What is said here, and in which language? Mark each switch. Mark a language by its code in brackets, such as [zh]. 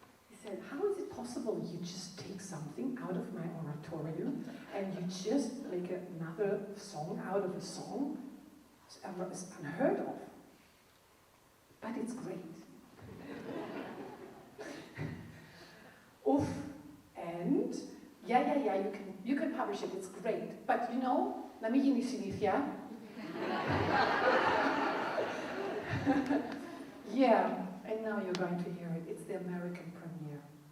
[en] He said, how is it possible you just take something out of my oratorio and you just make another song out of a song? It's unheard of. But it's great. Oof. And yeah, you can publish it, it's great. But you know, [el] να μην γίνει συνήθεια. [en] Yeah, and now you're going to hear it. It's the American premiere.